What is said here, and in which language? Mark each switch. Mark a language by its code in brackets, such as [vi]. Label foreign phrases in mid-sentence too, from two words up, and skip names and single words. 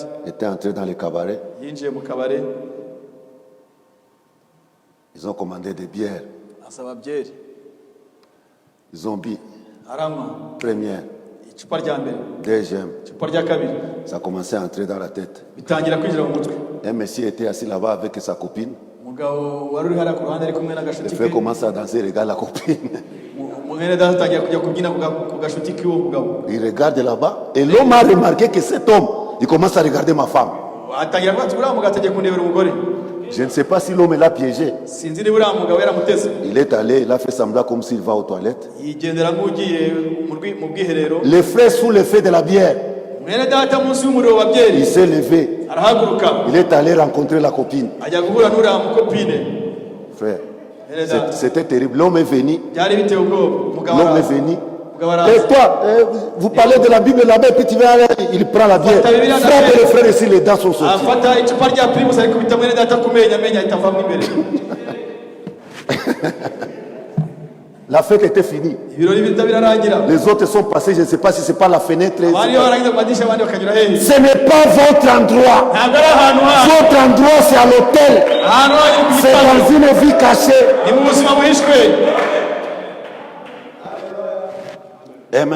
[fr] était entré dans le cabaret. [rw] yinjiye mu kabare, [fr] Ils ont commandé des bières. [rw] asaba byeri, [fr] Ils ont bu. [rw] aranywa. [fr] Première, [rw] Icupa rya mbere, [fr] deuxième. [rw] icupa rya kabiri, [fr] Ça a commencé à entrer dans la tête. [rw] bitangira kwinjira mu mutwe. [fr] Un monsieur était assis là-bas avec sa copine. [rw] Umugabo wari uri hariya ku ruhande ari kumwe [fr] Le [rw] n'agashuti [fr] frère [rw] ke. [fr] commence à danser, il regarde la copine. [rw] Mwene data atangira kujya kubyina ku gashuti k'uwo mugabo. [fr] Il regarde là-bas. Et l'homme a remarqué que cet homme, il commence à regarder ma femme. [rw] Atangira kuvuga ati uriya mugabo ategeye kundebera umugore. [fr] Je ne sais pas si l'homme l'a piégé. [rw] Sinzi niba uriya mugabo yaramuteze. [fr] Il est allé, il a fait semblant comme s'il va aux toilettes. [rw] Yigendera nk'ugiye mu bwiherero. [fr] Le frère sous l'effet de la bière, [rw] Mwene data munsi y'umuriro wa byeri [fr] il s'est levé. [rw] arahaguruka [fr] Il est allé rencontrer la copine. [rw] ajya guhura n'uriya mukopine. [fr] Frère, [rw] Mwene data [fr] c'était terrible. L'homme est venu. [rw] byari biteye ubwoba. Umugabo [fr] L'homme est [rw] araza. [fr] venu. [rw] Umugabo araza. [fr] Et toi, vous parlez de la Bible là-bas, et puis tu vas aller, il prend la bière. Frappe le frère ici, les dents sont sorties. [rw] afata icupa rya primus arikubita mwene data kumenya amenya ahita avamo imbere. [fr] La fête était finie. Les autres sont passés, je ne sais pas si c'est par la fenêtre. Ce n'est pas votre endroit. Votre endroit, c'est à l'hôtel. C'est dans une vie cachée. Amen.